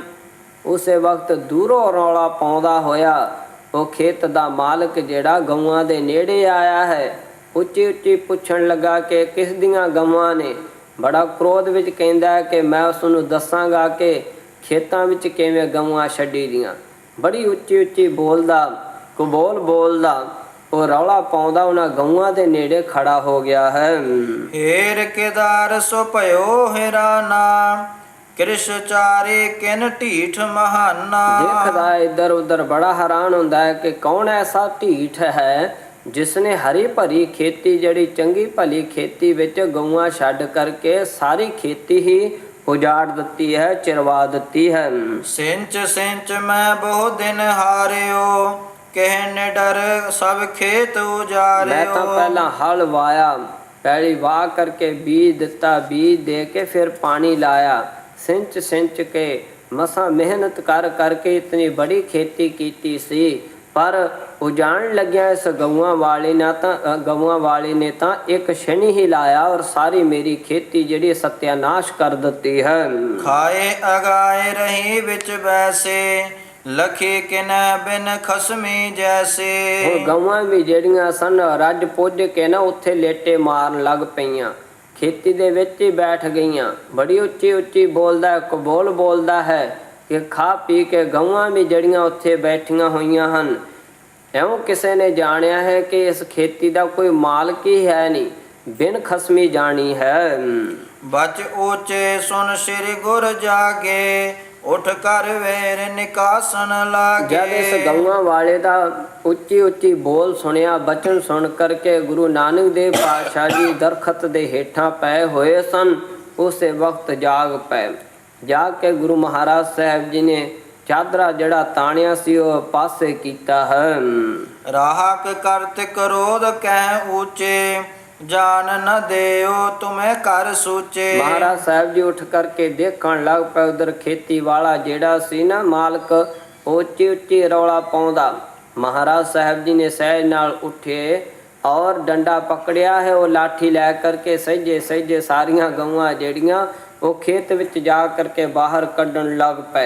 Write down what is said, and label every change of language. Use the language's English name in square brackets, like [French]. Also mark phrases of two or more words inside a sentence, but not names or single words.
[Punjabi] ਉਸੇ ਵਕਤ ਦੂਰੋਂ ਰੌਲਾ ਪਾਉਂਦਾ ਹੋਇਆ ਉਹ ਖੇਤ ਦਾ ਮਾਲਕ ਜਿਹੜਾ ਗਊਆਂ ਦੇ ਨੇੜੇ ਆਇਆ ਹੈ, ਉੱਚੀ ਉੱਚੀ ਪੁੱਛਣ ਲੱਗਾ ਕਿ ਕਿਸ ਦੀਆਂ ਗਊਆਂ ਨੇ। ਬੜਾ ਕ੍ਰੋਧ ਵਿੱਚ ਕਹਿੰਦਾ ਹੈ ਕਿ ਮੈਂ ਉਸ ਨੂੰ ਦੱਸਾਂਗਾ ਕਿ ਖੇਤਾਂ ਵਿੱਚ ਕਿਵੇਂ ਗਊਆਂ ਛੱਡੀ ਦੀਆਂ। ਬੜੀ ਉੱਚੀ ਉੱਚੀ ਬੋਲਦਾ, ਕਬੋਲ ਬੋਲਦਾ, ਉਹ ਰੌਲਾ ਪਾਉਂਦਾ ਉਹਨਾਂ ਗਊਆਂ ਦੇ ਨੇੜੇ ਖੜਾ ਹੋ ਗਿਆ ਹੈ। [Braj] हेर केदार सो भयो हेराना, कृष चारे किन ढीठ महाना। [Punjabi] ਦੇਖਦਾ ਇੱਧਰ ਉੱਧਰ ਬੜਾ ਹੈਰਾਨ ਹੁੰਦਾ ਹੈ ਕਿ ਕੌਣ ਐਸਾ ਢੀਠ ਹੈ ਜਿਸਨੇ ਹਰੀ ਭਰੀ ਖੇਤੀ, ਜਿਹੜੀ ਚੰਗੀ ਭਲੀ ਖੇਤੀ ਵਿੱਚ ਗਊਆਂ ਛੱਡ ਕਰਕੇ ਸਾਰੀ ਖੇਤੀ ਹੀ ਉਜਾੜ ਦਿੱਤੀ ਹੈ, ਚਰਵਾ ਦਿੱਤੀ ਹੈ। [Braj] सिंच सिंच मैं बहु दिन हारियो, कहने डर सब खेत [Punjabi] ਮੈਂ [Braj] उजारियो। [Punjabi] ਤਾਂ ਪਹਿਲਾਂ ਹਲ ਵਾਇਆ, ਪਹਿਲੀ ਵਾਹ ਕਰਕੇ ਬੀਜ ਦਿੱਤਾ, ਬੀਜ ਦੇ ਕੇ ਫਿਰ ਪਾਣੀ ਲਾਇਆ, ਸਿੰਚ ਸਿੰਚ ਕੇ ਮਸਾਂ ਮਿਹਨਤ ਕਰ ਕਰਕੇ ਇਤਨੀ ਬੜੀ ਖੇਤੀ ਕੀਤੀ ਸੀ। ਪਰ ਉਜਾਣ ਲੱਗਿਆ ਇਸ ਗਊਆਂ ਵਾਲੇ ਨੇ ਤਾਂ ਇੱਕ ਸ਼ਨੀ ਹੀ ਲਾਇਆ ਔਰ ਸਾਰੀ ਮੇਰੀ ਖੇਤੀ ਜਿਹੜੀ ਸਤਿਆਨਾਸ਼ ਕਰ ਦਿੱਤੀ ਹੈ। [Braj] खाए अगाए रही बिच बैसे, लखे किन बिन खसमी जैसे। [Punjabi] ਹੁਣ ਗਊਆਂ ਵੀ ਜਿਹੜੀਆਂ ਸਨ ਰੱਜ ਪੁੱਜ ਕੇ ਨਾ ਉੱਥੇ ਲੇਟੇ ਮਾਰਨ ਲੱਗ ਪਈਆਂ, ਖੇਤੀ ਦੇ ਵਿੱਚ ਹੀ ਬੈਠ ਗਈਆਂ। ਬੜੀ ਉੱਚੀ ਉੱਚੀ ਬੋਲਦਾ ਹੈ, ਕਬੋਲ ਬੋਲਦਾ ਹੈ ਕਿ ਖਾ ਪੀ ਕੇ ਗਊਆਂ ਵੀ ਜਿਹੜੀਆਂ ਉੱਥੇ ਬੈਠੀਆਂ ਹੋਈਆਂ ਹਨ। ਇਉਂ ਕਿਸੇ ਨੇ ਜਾਣਿਆ ਹੈ ਕਿ ਇਸ ਖੇਤੀ ਦਾ ਕੋਈ ਮਾਲਕ ਹੀ ਹੈ ਨਹੀਂ, ਬਿਨ ਖਸਮੀ ਜਾਣੀ ਹੈ। [Braj] बच ऊंचे सुन श्री गुर जागे, उठ कर वेर निकासन [Punjabi] ਜਦ ਇਸ [Braj] लागे। [Punjabi] ਗਊਆਂ ਵਾਲੇ ਦਾ ਉੱਚੀ ਉੱਚੀ ਬੋਲ ਸੁਣਿਆ, ਬਚਨ ਸੁਣ ਕਰਕੇ ਗੁਰੂ ਨਾਨਕ ਦੇਵ ਪਾਤਸ਼ਾਹ ਜੀ ਦਰਖਤ ਦੇ ਹੇਠਾਂ ਪਏ ਹੋਏ ਸਨ। ਉਸੇ ਵਕਤ ਜਾਗ ਪਏ। ਜਾ ਕੇ ਗੁਰੂ ਮਹਾਰਾਜ ਸਾਹਿਬ ਜੀ ਨੇ ਚਾਦਰਾ ਜਿਹੜਾ ਤਾਣਿਆ ਸੀ ਉਹ ਪਾਸੇ ਕੀਤਾ ਹੈ। [Braj] राहक करत क्रोध कह ऊंचे, जान न देओ तुम्हें कर सूचे। [Punjabi] ਮਹਾਰਾਜ ਸਾਹਿਬ ਜੀ ਉੱਠ ਕਰਕੇ ਦੇਖਣ ਲੱਗ ਪਏ। ਉਧਰ ਖੇਤੀ ਵਾਲਾ ਜਿਹੜਾ ਸੀ ਨਾ ਮਾਲਕ, ਉਹ ਉੱਚੀ ਉੱਚੀ ਰੌਲਾ ਪਾਉਂਦਾ। ਮਹਾਰਾਜ ਸਾਹਿਬ ਜੀ ਨੇ ਸਹਿਜ ਨਾਲ ਉੱਠੇ ਔਰ ਡੰਡਾ ਪਕੜਿਆ ਹੈ, ਉਹ ਲਾਠੀ ਲੈ ਕਰਕੇ ਸਹਿਜੇ ਸਹਿਜੇ ਸਾਰੀਆਂ ਗਊਆਂ ਜਿਹੜੀਆਂ ਉਹ ਖੇਤ ਵਿੱਚ ਜਾ ਕਰਕੇ ਬਾਹਰ ਕੱਢਣ ਲੱਗ ਪਏ।